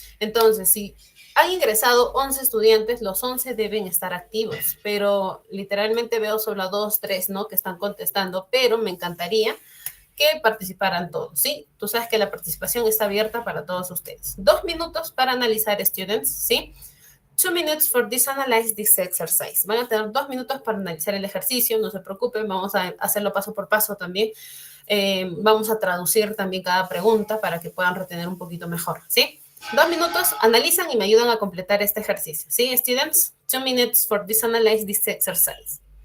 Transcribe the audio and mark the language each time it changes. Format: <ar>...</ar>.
<es>Entonces, si han ingresado 11 estudiantes, los 11 deben estar activos, pero literalmente veo solo 2, 3, ¿no? Que están contestando, pero me encantaría que participaran todos, ¿sí? Tú sabes que la participación está abierta para todos ustedes. 2 minutos para analizar, students, ¿sí?</es> <en>2 minutes for this analyze this exercise.</en> <es>Van a tener 2 minutos para analizar el ejercicio, no se preocupen, vamos a hacerlo paso por paso también. Vamos a traducir también cada pregunta para que puedan retener un poquito mejor, ¿sí? 2 minutos, analizan y me ayudan a completar este ejercicio, ¿sí, students?</es> <en>2 minutes for this analyze this exercise.</en>